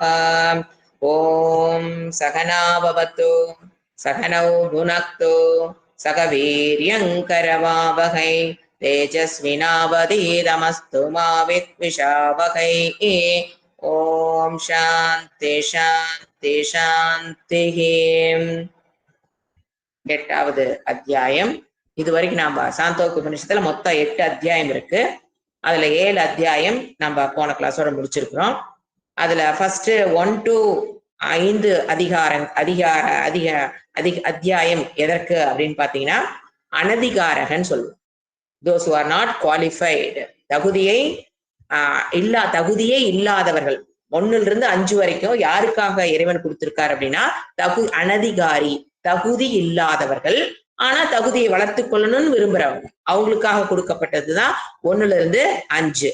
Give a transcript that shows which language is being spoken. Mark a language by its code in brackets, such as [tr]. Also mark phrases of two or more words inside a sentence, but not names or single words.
[sa] ॐ सहना भवतु सहनौ भुनक्तु सह वीर्यङ्करवावहै तेजस्विनावधीतमस्तु मा विद्विषावहै। ॐ शान्ति शान्ति शान्तिः। [ta] எட்டாவது அத்தியாயம். இதுவரைக்கும் நம்ம சாந்தோக்கிய உபநிஷத்துல மொத்தம் 8 அத்தியாயம் இருக்கு. அதுல 7 அத்தியாயம் நம்ம போன கிளாஸோட முடிச்சிருக்கிறோம். அதுல ஃபர்ஸ்ட் 1 to 5 அத்தியாயம் எதற்கு அப்படின்னு பாத்தீங்கன்னா அனதிகாரகன்னு சொல்லுவோம். [en] those who are not qualified, [ta] தகுதியே இல்லாதவர்கள். 1 to 5 வரைக்கும் யாருக்காக இறைவன் கொடுத்திருக்காரு அப்படின்னா அனதிகாரி, தகுதி இல்லாதவர்கள், ஆனா தகுதியை வளர்த்துக் கொள்ளணும்னு விரும்புறவங்க, அவங்களுக்காக கொடுக்கப்பட்டதுதான் 1 to 5.